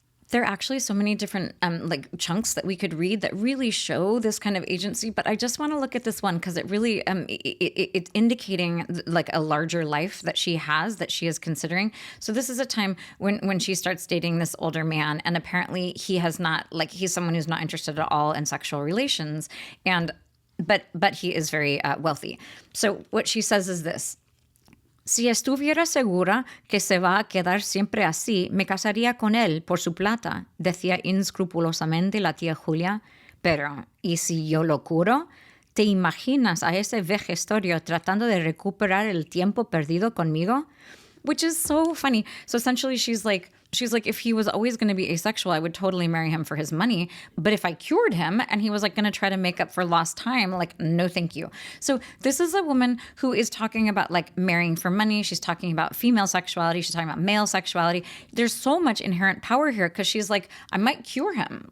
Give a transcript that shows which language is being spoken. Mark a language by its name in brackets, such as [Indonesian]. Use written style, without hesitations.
[English] There are actually so many different like chunks that we could read that really show this kind of agency, but I just want to look at this one because it really, it's indicating like a larger life that she is considering. So this is a time when she starts dating this older man, and apparently he's someone who's not interested at all in sexual relations, but he is very wealthy. So what she says is this. [Spanish] Si estuviera segura que se va a quedar siempre así, me casaría con él por su plata, decía inescrupulosamente la tía Julia. Pero, ¿y si yo lo curo? ¿Te imaginas a ese vejestorio tratando de recuperar el tiempo perdido conmigo? [English] Which is so funny. So essentially she's like, if he was always going to be asexual, I would totally marry him for his money. But if I cured him and he was like going to try to make up for lost time, like, no, thank you. So this is a woman who is talking about like marrying for money. She's talking about female sexuality. She's talking about male sexuality. There's so much inherent power here because she's like, I might cure him.